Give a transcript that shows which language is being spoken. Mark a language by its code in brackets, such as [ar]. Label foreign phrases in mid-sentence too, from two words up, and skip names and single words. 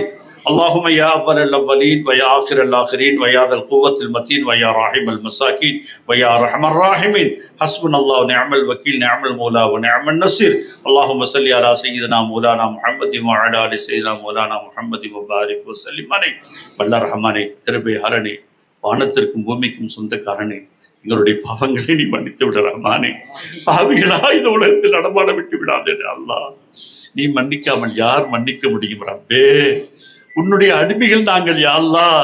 [ar] اللهم يا أول الأولين ويا آخر الآخرين ويا ذا القوة المتين ويا راحم المساكين ويا أرحم الراحمين. حسبنا الله ونعم الوكيل، نعم المولى ونعم النصير. اللهم صل على سيدنا مولانا محمد وعلى آل سيدنا مولانا محمد وبارك وسلم عليه. [ta] வல்ல ரஹ்மானே, கிருபை ஹரனே, வானத்திற்கும் பூமிக்கும் சொந்தக்காரனே, எங்களுடைய பாவங்களை நீ மன்னித்து விட ரஹ்மானே. பாவிகளா இந்த உலகத்தில் நடமாட விட்டு விடாதே அல்லாஹ். நீ மன்னிக்காமல் யார் மன்னிக்க முடியும் ரப்பே? உன்னுடைய அடிமைகள் நாங்கள் [ar] يا الله.